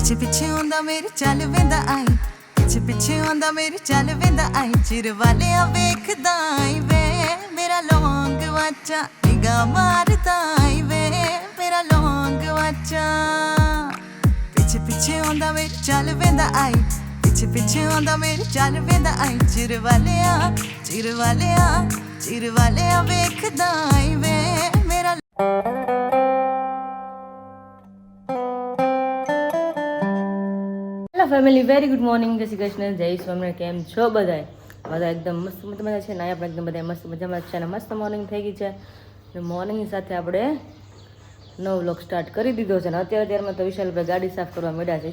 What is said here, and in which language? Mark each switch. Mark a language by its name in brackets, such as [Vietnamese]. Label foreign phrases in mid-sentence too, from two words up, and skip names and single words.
[Punjabi] ਪਿੱਛੇ ਪਿੱਛੇ ਆਉਂਦਾ ਮੇਰੇ ਚੱਲ ਵੇਂਦਾ ਆਈ ਪਿੱਛੇ ਪਿੱਛੇ ਆਉਂਦਾ ਮੇਰੇ ਚੱਲ ਵੇਂਦਾ ਆਈ ਚਿਰ ਵਾਲਿਆ ਵੇਖਦਾ ਆਈ ਵੇ ਮੇਰਾ ਲੌਂਗ ਵਾਚਾ ਨਿਗਾ ਮਾਰਦਾ ਆਈ ਵੇ ਮੇਰਾ ਲੌਂਗ ਵਾਚਾ ਪਿੱਛੇ ਪਿੱਛੇ ਆਉਂਦਾ ਮੇਰੇ ਚੱਲ ਵੇਂਦਾ ਆਈ ਪਿੱਛੇ ਪਿੱਛੇ ਆਉਂਦਾ ਮੇਰੇ ਚੱਲ ਵੇਂਦਾ ਆਈ ਚਿਰ ਵਾਲਿਆ ਵੇਖਦਾ ਆਈ ਵੇ ਮੇਰਾ [English] family very good morning [Gujarati] જય શ્રી કૃષ્ણ જય સ્વામિનારાયણ કેમ છો બધાય બધા એકદમ મસ્ત મજામાં છે ને આપણે એકદમ બધા મસ્ત મજામાં છે અને મસ્ત મોર્નિંગ થઈ ગઈ છે અને મોર્નિંગની સાથે આપણે નવો [English] vlog start [Gujarati] કરી દીધો છે અને અત્યારમાં તો વિશાલભાઈ ગાડી સાફ કરવા માંડ્યા છે.